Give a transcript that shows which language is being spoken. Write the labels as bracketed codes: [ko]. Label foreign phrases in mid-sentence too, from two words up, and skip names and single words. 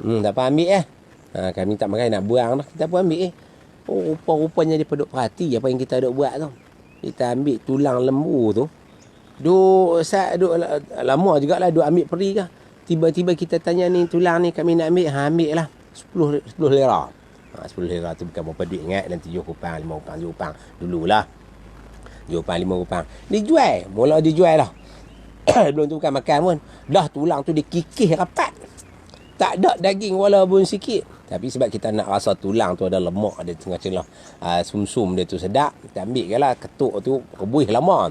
[ms] Tak apa ambil kami tak makan, nak buang dah. Kita pun ambil rupa-rupanya dia duk perhati apa yang kita duk buat tu. Kita ambil tulang lembu tu, duk lama jugalah duk ambil peri kah. Tiba-tiba kita tanya, ni tulang ni kami nak ambil. Ambil lah 10 lira. 10 lira tu bukan berapa duit ingat. Dan 7 rupang, 5 rupang, 7 rupang dululah. 7 rupang, 5 rupang dijual. Mula dijual lah. Belum tu bukan makan pun, dah tulang tu dikikis rapat, tak ada daging walaupun sikit. Tapi sebab kita nak rasa tulang tu ada lemak, ada tengah-tengah sum-sum dia tu sedap, kita ambil je lah. Ketuk tu rebuih lama.